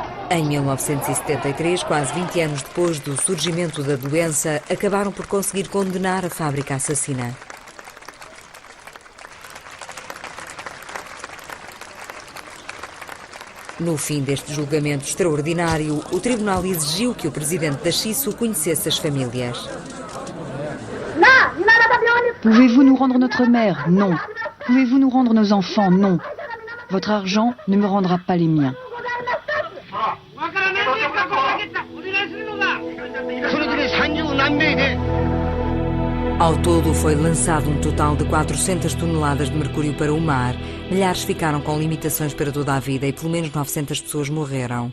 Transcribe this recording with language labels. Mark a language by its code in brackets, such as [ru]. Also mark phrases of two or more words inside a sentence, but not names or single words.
[pt] Em 1973, quase 20 anos depois do surgimento da doença, acabaram por conseguir condenar a fábrica assassina. No fim deste julgamento extraordinário, o tribunal exigiu que o presidente da Shiso conhecesse as famílias. [fr] Pouvez-vous nous rendre notre mère? Non. Pouvez-vous nous rendre nos enfants? Non. Votre argent ne me rendra pas les miens. [pt] Ao todo, foi lançado um total de 400 toneladas de mercúrio para o mar. Milhares ficaram com limitações para toda a vida e pelo menos 900 pessoas morreram.